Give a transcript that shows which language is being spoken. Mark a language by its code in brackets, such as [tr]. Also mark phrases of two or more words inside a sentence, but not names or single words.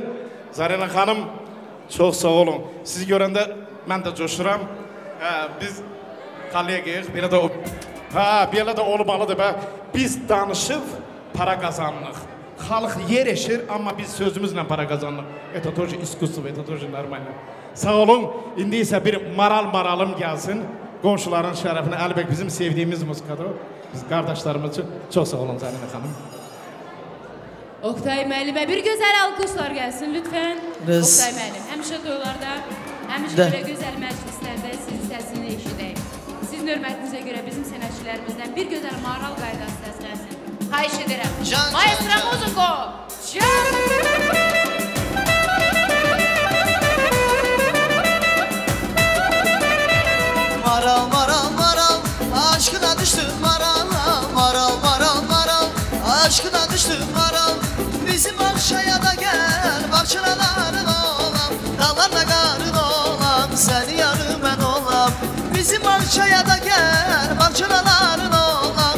[az] Zarina xanım, çox sağ olun. Sizi görəndə mən də coşuram. Biz kollegiyik, belə də olmalıdır və biz danışıb para qazanırıq. Xalq yer eşir, amma biz sözümüzlə para qazanırıq. [ru] Это тоже искусство, это тоже нормально. [az] Sağ olun, indi isə bir maralım gəlsin. Qonşuların şərəfinə, Əlibek bizim sevdiyimiz muzikadır. Biz qardaşlarımız üçün çox sağ olun Zarina xanım. Oktay müəllimə bir gözəl alqışlar gəlsin lütfən. Oktay müəllim, həmişə toylarda, həmişə belə gözəl məclislərdə sizin səsini eşidək. Sizin hörmətinizə görə bizim sənətçilərimizdən bir gözəl maral qaydası səslənsin. Xahiş edirəm. Maestro Muziko! [tr] Maral maral maral, aşkına düştüm maral. Maral maral maral, aşkına düştüm maral. Bizim Akşaya da gel, bahçelerin olam. Dağlarla karın olam, seni yarım ben olam. Bizim Akşaya da gel, bahçelerin olam.